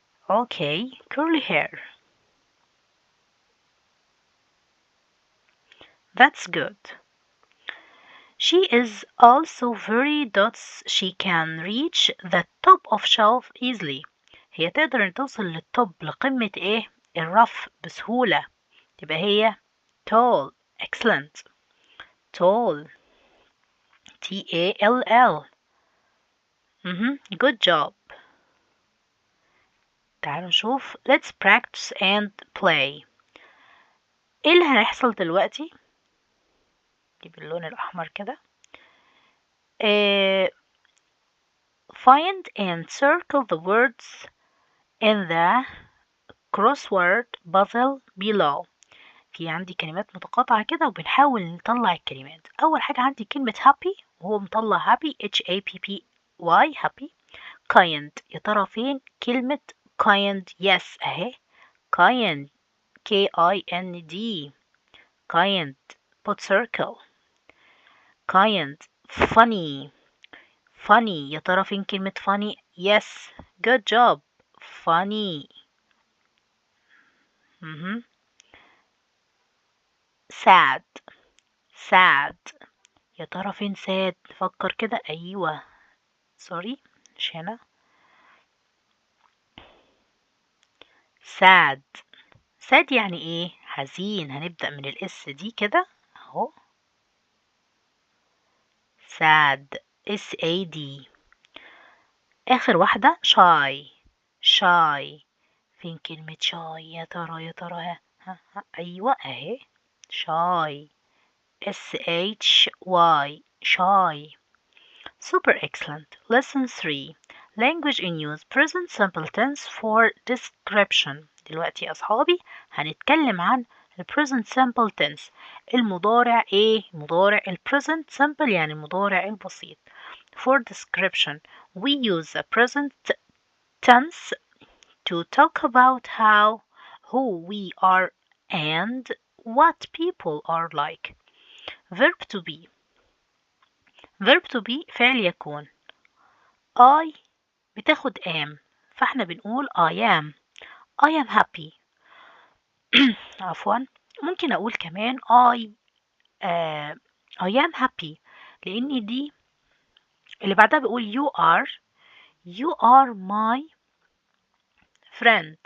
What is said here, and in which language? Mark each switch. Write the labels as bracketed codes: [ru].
[en] Okay, curly hair. That's good. She is also very dots. She can reach the top of shelf easily. [ar] هي تقدر ان توصل للتوب لقمة ايه الرف بسهولة. تبقى هي tall. [en] Excellent. Tall. T-A-L-L. Good job. [ar] تعالوا نشوف. [en] Let's practice and play. [ar] ايه اللي هيحصل دلوقتي؟ نجيب اللون الأحمر كده. [en] Find and circle the words in the crossword puzzle below. [ar] في عندي كلمات متقاطعة كده وبنحاول نطلع الكلمات. أول حاجة عندي كلمة happy وهو مطلع happy H-A-P-P-Y happy. [en] kind [ar] يا ترى فين كلمة [en] kind؟ yes أهي kind K-I-N-D kind. put circle. kind. funny funny [ar] يا ترى فين كلمة [en] funny؟ yes good job funny. [ar] sad sad يا ترى فين sad؟ نفكر كده. أيوة سوري مش هنا. sad sad يعني ايه؟ حزين. هنبدأ من الاس دي كده اهو sad S-A-D. آخر واحدة shy shy فين كلمة shy يا ترى يا ترى؟ ها أيوة أهي shy S-H-Y shy. [en] Super excellent. Lesson 3 Language in use present simple tense for description. [ar] دلوقتي يا أصحابي هنتكلم عن ال present simple tense. المضارع ايه؟ مضارع ال present simple يعني المضارع البسيط. [en] For description we use the present tense to talk about who we are and what people are like. Verb to be. [ar] Verb to be فعل يكون. I بتاخد am فاحنا بنقول I am. [en] I am happy. [ar] عفوا ممكن أقول كمان [en] I am happy [ar] لأن دي اللي بعدها بقول [en] you are my friend.